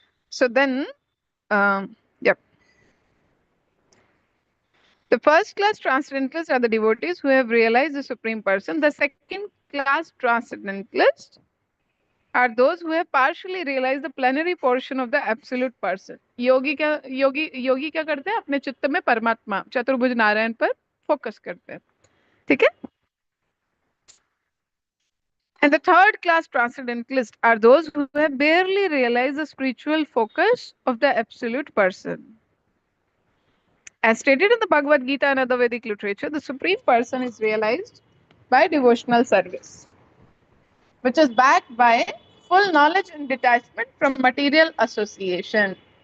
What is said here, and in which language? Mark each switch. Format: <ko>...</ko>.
<en>So then, yep. The first class transcendentalists are the devotees who have realized the Supreme Person. The second class transcendentalists are those who have partially realized the plenary portion of the absolute person.</en> <hi>योगी क्या करते हैं? अपने चित्त में परमात्मा चतुर्भुज नारायण पर focus करते हैं. ठीक है?</hi> <en>And the third class transcendentalists are those who have barely realized the spiritual focus of the absolute person. As stated in the Bhagavad Gita and other Vedic literature, the Supreme Person is realized by devotional service, which is backed by full knowledge and detachment from material association.</en>